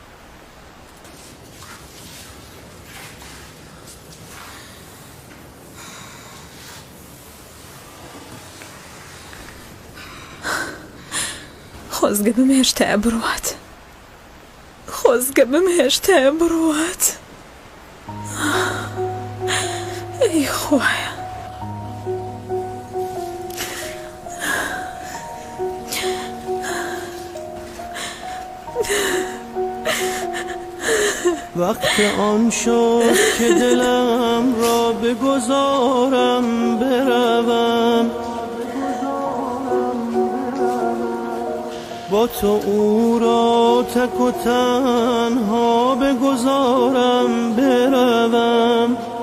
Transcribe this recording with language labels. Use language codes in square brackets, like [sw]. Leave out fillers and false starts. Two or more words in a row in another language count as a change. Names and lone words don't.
[ckb] خۆزگە بم هێشتایە بڕوات. خۆزگە بم هێشتایە بڕوات. ئەی خوایە. [fa] وقت آن شد که دلم را بگذارم بروم، با تو او را تک و تنها بگذارم بروم.